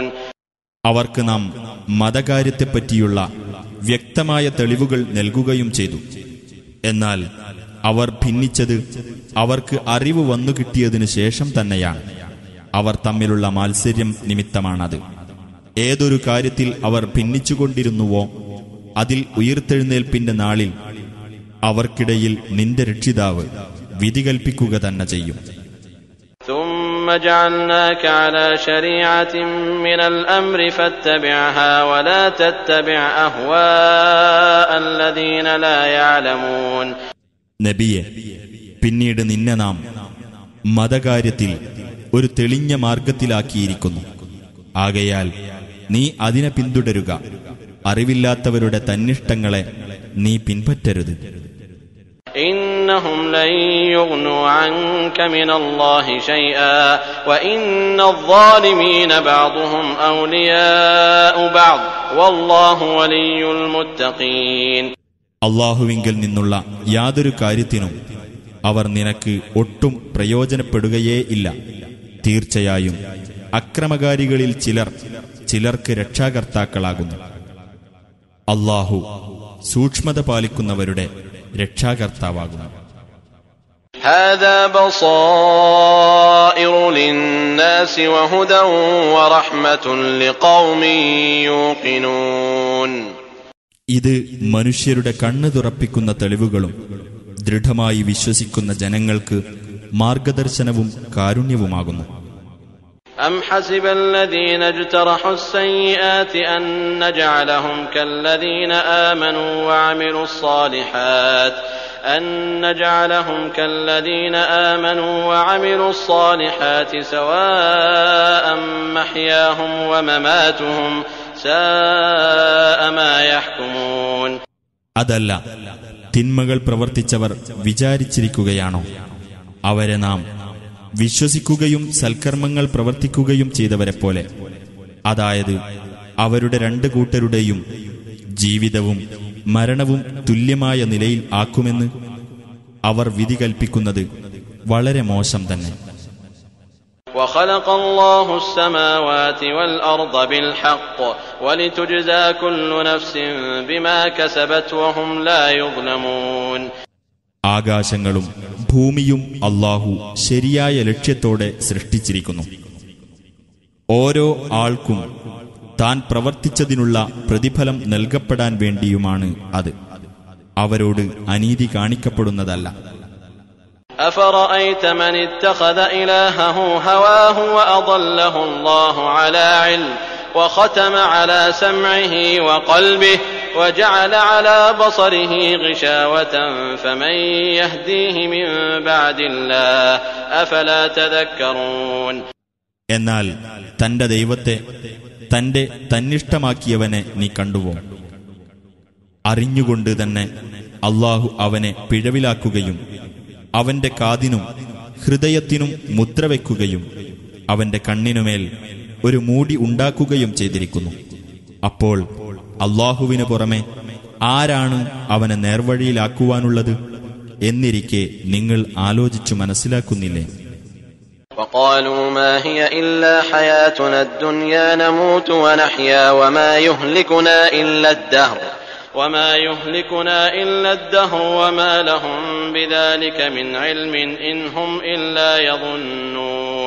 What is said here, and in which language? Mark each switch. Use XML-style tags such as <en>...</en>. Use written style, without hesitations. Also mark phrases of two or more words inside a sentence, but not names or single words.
<ml>അവർക്ക് നാം മതകാര്യത്തെപ്പറ്റിയുള്ള വ്യക്തമായ തെളിവുകൾ നൽകുകയും ചെയ്തു. എന്നാൽ അവർ ഭിന്നിച്ചത് അവർക്ക് അറിവ് വന്നു കിട്ടിയതിനു ശേഷം തന്നെയാണ്. അവർ തമ്മിലുള്ള മാത്സര്യം നിമിത്തമാണത്. ഏതൊരു കാര്യത്തിൽ അവർ ഭിന്നിച്ചുകൊണ്ടിരുന്നുവോ അതിൽ ഉയിർത്തെഴുന്നേൽപ്പിന്റെ നാളിൽ അവർക്കിടയിൽ നിന്റെ രക്ഷിതാവ് വിധി കൽപ്പിക്കുക തന്നെ ചെയ്യും.</ml> <ar>ثم جعلناك على شريعة من الأمر فاتبعها ولا تتبع أهواء الذين لا يعلمون.</ar> <ml>നബിയെ, പിന്നീട് നിന്നെ നാം മതകാര്യത്തിൽ ഒരു തെളിഞ്ഞ മാർഗത്തിലാക്കിയിരിക്കുന്നു. ആകയാൽ നീ അതിനെ പിന്തുടരുക. അറിവില്ലാത്തവരുടെ തന്നിഷ്ടങ്ങളെ നീ പിൻപറ്റരുത്.</ml> <ar>إنهم لن يغنوا عنك من الله شيئا وإن الظالمين بعضهم أولياء بعض والله ولي المتقين.</ar> <ml>അല്ലാഹുവിങ്കൽ നിന്നുള്ള യാതൊരു കാര്യത്തിനും അവർ നിനക്ക് ഒട്ടും പ്രയോജനപ്പെടുകയേ ഇല്ല. തീർച്ചയായും അക്രമകാരികളിൽ ചിലർക്ക് രക്ഷാകർത്താക്കളാകുന്നു. അല്ലാഹു സൂക്ഷ്മത പാലിക്കുന്നവരുടെ രക്ഷാകർത്താവാകുന്നു.</ml> <ar>هذا بصائر للناس وهدى ورحمة لقوم يوقنون.</ar> <ml>ഇത് മനുഷ്യരുടെ കണ്ണ് തുറപ്പിക്കുന്ന തെളിവുകളും ദൃഢമായി വിശ്വസിക്കുന്ന ജനങ്ങൾക്ക് മാർഗദർശനവും കാരുണ്യവുമാകുന്നു.</ml> <ar>أم حسب الذين اجترحوا السيئات أن نجعلهم كالذين آمنوا وعملوا الصالحات سواء محياهم ومماتهم ساء ما يحكمون.</ar> <ml>അതല്ല, തിന്മകൾ പ്രവർത്തിച്ചവർ വിചാരിച്ചിരിക്കുകയാണോ അവരെ നാം വിശ്വസിക്കുകയും സൽക്കർമ്മങ്ങൾ പ്രവർത്തിക്കുകയും ചെയ്തവരെപ്പോലെ, അതായത് അവരുടെ രണ്ട് കൂട്ടരുടെയും ജീവിതവും മരണവും തുല്യമായ നിലയിൽ ആക്കുമെന്ന് അവർ വിധി കൽപ്പിക്കുന്നത് വളരെ മോശം തന്നെ.</ml> <ar>وخلق الله السماوات والأرض بالحق ولتجزى كل نفس بما كسبت وهم لا يظلمون.</ar> <ml>ആകാശങ്ങളും ഭൂമിയും അല്ലാഹു ശരിയായ ലക്ഷ്യത്തോടെ സൃഷ്ടിച്ചിരിക്കുന്നു. ഓരോ ആൾക്കും താൻ പ്രവർത്തിച്ചതിനുള്ള പ്രതിഫലം നൽകപ്പെടാൻ വേണ്ടിയുമാണ് അത്. അവരോട് അനീതി കാണിക്കപ്പെടുന്നതല്ല.</ml> <ar>أفرأيت من اتخذ إلهه هواه وأضله الله على علم وختم على سمعه وقلبه وجعل على بصره غشاوة فمن يهديه من بعد الله أفلا تذكرون.</ar> <ml>എന്നാൽ തന്റെ ദൈവത്തെ തന്നിഷ്ടമാക്കിയവനെ നീ കണ്ടുവോ? അറിഞ്ഞുകൊണ്ട് തന്നെ അല്ലാഹു അവനെ പിഴവിലാക്കുകയും അവന്റെ കാതിനും ഹൃദയത്തിനും മുദ്രവെക്കുകയും അവന്റെ കണ്ണിനുമേൽ ഒരു മൂടി ഉണ്ടാക്കുകയും ചെയ്തിരിക്കുന്നു. അപ്പോൾ അല്ലാഹുവിനു പുറമെ ആരാണ് അവനെ നേർവഴിയിലാക്കുവാനുള്ളത് എന്നിരിക്കെ നിങ്ങൾ ആലോചിച്ചു മനസ്സിലാക്കുന്നില്ലേ?</ml> <ar>وقالوا ما هي إلا حياتنا الدنيا نموت ونحيا وما يهلكنا إلا الدهر وما لهم بذلك من علم إن هم إلا يظنون.</ar>